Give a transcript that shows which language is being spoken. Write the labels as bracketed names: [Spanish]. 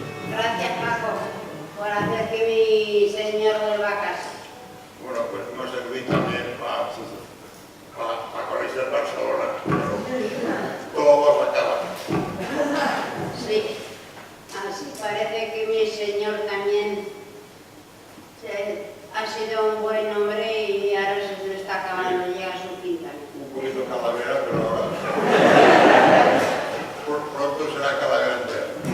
[Spanish] Gracias, Paco, por hacer que mi señor vuelva a casa. [Catalan] Bueno, pues m'ha servit també per conèixer Barcelona, però tot acaba. [Spanish] Sí, así parece que mi señor también ha sido un buen hombre y ahora se le está acabando, llega a su quinta. Un poquito calavera, pero ahora pronto será calavera entera.